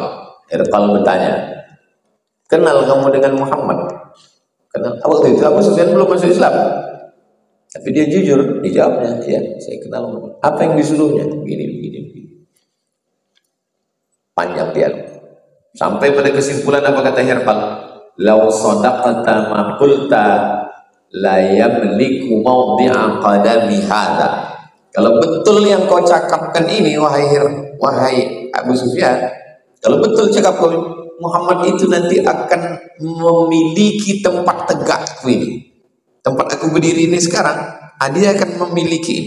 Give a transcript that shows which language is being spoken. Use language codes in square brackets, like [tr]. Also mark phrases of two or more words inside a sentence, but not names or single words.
[id] Hirqal bertanya, kenal kamu dengan Muhammad? Kenal. Waktu itu Abu Sufyan belum masuk Islam, tapi dia jujur, dijawabnya, ya saya kenal Muhammad. Apa yang disuruhnya? Begini. Panjang dialog. Sampai pada kesimpulan apa kata Hirqal? [ar] لو صدقت ما قلت ليملك موضع قدمي هذا. [id] Kalau betul yang kau cakapkan ini, wahai Abu Sufyan, kalau betul cakap kau, Muhammad itu nanti akan memiliki tempat tegakku ini, tempat aku berdiri ini sekarang, dia akan memiliki ini.